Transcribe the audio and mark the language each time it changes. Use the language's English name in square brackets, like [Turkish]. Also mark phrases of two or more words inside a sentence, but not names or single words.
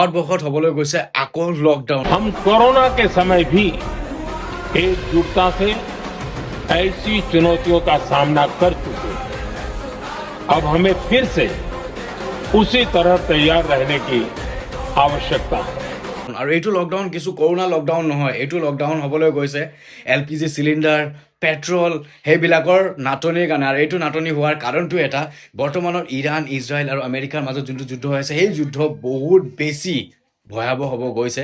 [Assamese] ভাৰতবৰ্ষত হ'বলৈ গৈছে আকৌ লকডাউন। [Hindi] हम कोरोना के समय भी एकजुटता से ऐसी चुनौतियों का सामना कर चुके हैं। अब हमें फिर से उसी तरह तैयार रहने की आवश्यकता है। [Assamese] আৰু এইটো লকডাউন কিছু কৰোণা লকডাউন নহয়, এইটো লকডাউন হ'বলৈ গৈছে LPG চিলিণ্ডাৰ, পেট্ৰল সেইবিলাকৰ নাটনিৰ কাৰণে। আৰু এইটো নাটনি হোৱাৰ কাৰণটো এটা, বৰ্তমানৰ ইৰাণ, ইজৰাইল আৰু আমেৰিকাৰ মাজত যোনটো যুদ্ধ হৈ আছে, সেই যুদ্ধ বহুত বেছি ভয়াৱহ হ'ব গৈছে।